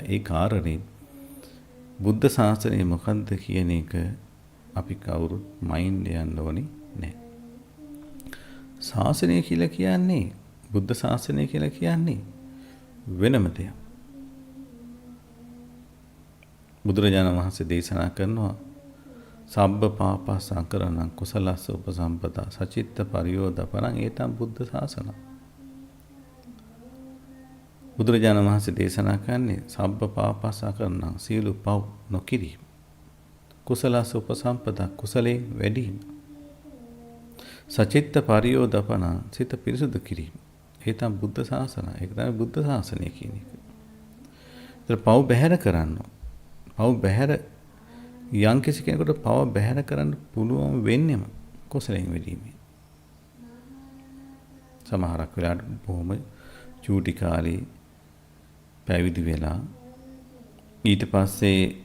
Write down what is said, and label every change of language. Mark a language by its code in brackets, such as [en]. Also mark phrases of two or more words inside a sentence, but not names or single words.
[si] ඒ කාරණේ බුද්ධ ශාසනය මොකද්ද කියන එක අපි කවුරුත් මයින්ඩ් යන්න ඕනේ නැහැ. ශාසනය කියලා කියන්නේ බුද්ධ ශාසනය කියලා කියන්නේ වෙනම දෙයක්. බුදුරජාණන් වහන්සේ දේශනා කරනවා [pi] සබ්බ පාපස් සංකරණං කුසලස්ස උපසම්පදා සචිත්ත පරියෝදපරං ඒතම් බුද්ධ ශාසනං. [si] බුදුරජාණන් වහන්සේ දේශනා කරන්නේ [pi] සබ්බ පාපස් සංකරණං [si] සියලු පව් නොකිරීම. [pi] කුසලස්ස උපසම්පදා [si] කුසලයෙන් වැඩිම. [pi] සචිත්ත පරියෝදපරං [si] සිත පිරිසුදු කිරීම. [pi] ඒතම් බුද්ධ ශාසනං. [si] ඒක තමයි බුද්ධ ශාසනය කියන එක. ඒතර පව් බැහැර කරන්න. පව් බැහැර යම් කිසි කෙනෙකුට පව බැහැර කරන්න පුළුවන් වෙන්නේම කුසලයෙන් වැඩිමෙන්. සමහරක් වෙලාවට බොහොම චූටි කාලේ පැවිදි වෙලා ඊට පස්සේ